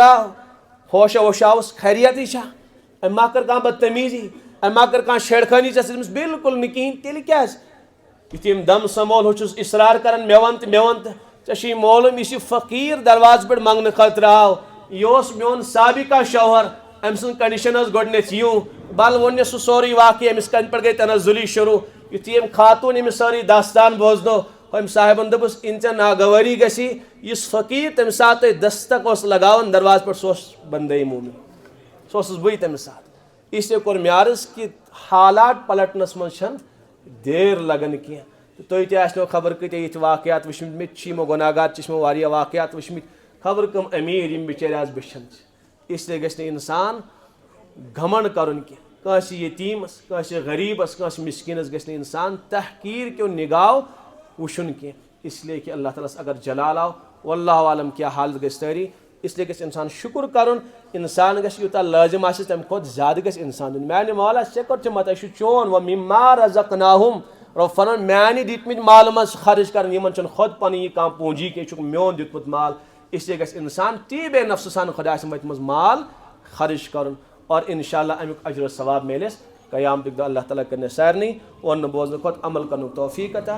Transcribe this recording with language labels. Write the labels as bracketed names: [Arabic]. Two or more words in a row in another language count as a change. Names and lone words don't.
[Kashmiri] درٛاو ہوشا ووشاوُس خیریتٕے چھا أمۍ ما کٔر کانٛہہ بدتمیٖزی أمۍ ما کٔر کانٛہہ چھیڑخٲنی ژےٚ سۭتۍ دوٚپمَس بالکل نہٕ کِہیٖنۍ تیٚلہِ کیٛازِ یُتھُے أمۍ دم سمول ہُہ چھُس اِصرار کران مےٚ وَن تہٕ ژےٚ چھُے معلوٗم یُس یہِ فقیٖر دروازٕ پٮ۪ٹھ منٛگنہٕ خٲطرٕ آو یہِ اوس میون سابقہ شوہر أمۍ سٕنٛز کنڈِشن ٲس گۄڈٕنیتھ یِوں بل ووٚننس سُہ سورُے واقعہٕ أمِس کَنہِ پٮ۪ٹھ گٔے تنزُلی شروٗع یُتھُے أمۍ خاتوٗن أمِس سٲرٕے داستان بوزنو أمۍ صاحبن دوٚپُس اِن ژےٚ ناگوٲری گژھی یُس فقیٖر تَمہِ ساتہٕ تۄہہِ دستک اوس لگاوان دروازٕ پٮ۪ٹھ سُہ اوس بندے موٗمِن سُہ اوسُس بٕے تَمہِ ساتہٕ [Urdu] اس لیے [Kashmiri] کوٚر مےٚ عرض کہِ حالات پلٹنس منٛز چھنہٕ دیر لگان کینٛہہ تہٕ تۄہہِ تہِ آسنو خبر کۭتیاہ یِتھۍ واقعات وٕچھمٕتۍ مےٚ تہِ چھِ یِمو گۄناہگار تہِ چھِ مےٚ واریاہ واقعات وٕچھمٕتۍ خبر کٕم أمیٖر یِم بِچٲرۍ آز بٕچھان چھِ [Urdu] اس لیے [Kashmiri] گژھِ نہٕ انسان گھمنڈ کرُن کینٛہہ کٲنٛسہِ یتیٖمس کٲنٛسہِ غریٖبس کٲنٛسہِ مسکیٖنس گژھِ نہٕ انسان تحقیٖر کیو نگاہو وٕچھُن کینٛہہ [Urdu] اس لیے کہ [Kashmiri] اللہ تعالیٰ ہس اگر جلال آو [Arabic] واللہ عالم [Kashmiri] کیٛاہ حالت گژھِ سٲری [Urdu] اس لیے [Kashmiri] گژھِ انسان شُکر کرُن انسان گژھِ یوٗتاہ لٲزِم آسہِ تمہِ کھۄتہٕ زیادٕ گژھِ انسان دیُن میانہِ مولا ژےٚ کوٚرتھمت یہِ چھُ چون [Arabic] وَمِمَّا رَزَقْنَاهُم [Kashmiri] رۄب فرمان میانہِ دِتمٕتۍ مالہٕ منٛز خرٕچ کران یِمن چھُنہٕ خۄد پنٕنۍ یہِ کانٛہہ پوٗنجی کینٛہہ یہِ چھُکھ میون دیُتمُت مال [Urdu] اس لیے [Kashmiri] گژھِ انسان تی بے نفسہٕ سان خۄداے سٕنٛدِ وَتہِ منٛز مال خرٕچ کرُن اور [Arabic] انشاء اللہ [Kashmiri] امیُک اجر و ثواب میلٮ۪س قیامتُک دۄہ اللہ تعالیٰ کرنہِ سارنٕے ووٚننہٕ بوزنہٕ کھۄتہٕ عمل کرنُک توفیٖق عطا